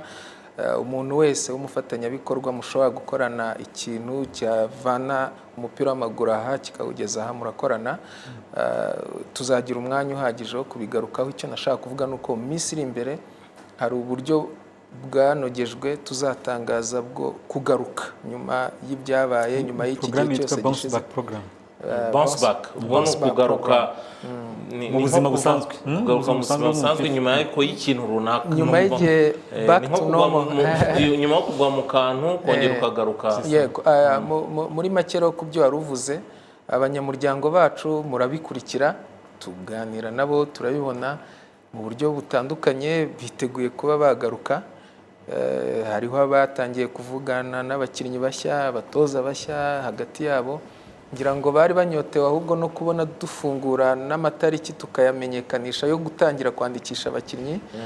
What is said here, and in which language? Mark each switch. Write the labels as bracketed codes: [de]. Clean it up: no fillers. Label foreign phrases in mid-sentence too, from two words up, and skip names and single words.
[rw] Umuntu wese w'umufatanyabikorwa mushobora gukorana ikintu cyavana umupira w'amaguru aha kikawugeza aha, murakorana. Tuzagira umwanya uhagije wo kubigarukaho. Icyo nashaka kuvuga ni uko mu minsi iri imbere hari uburyo bwanogejwe tuzatangaza bwo kugaruka nyuma y'ibyabaye, nyuma y'iki gihe cyose gishize. [en] Bounce back, [rw] ubwo ni ukugaruka mu buzima busanzwe, kugaruka mu buzima busanzwe nyuma y'ikintu runaka, nyuma y'igihe [en] back to normal, [rw] nyuma yo kugwa mu kantu kongera ukagaruka. Yego, muri make rero ku byo wari uvuze, abanyamuryango bacu murabikurikira, tuganira nabo, turabibona mu buryo butandukanye, biteguye kuba bagaruka. Hariho abatangiye kuvugana n'abakinnyi bashya, abatoza bashya hagati yabo, ngira ngo bari banyotewe ahubwo no kubona dufungura n'amatariki tukayamenyekanisha yo gutangira kwandikisha abakinnyi.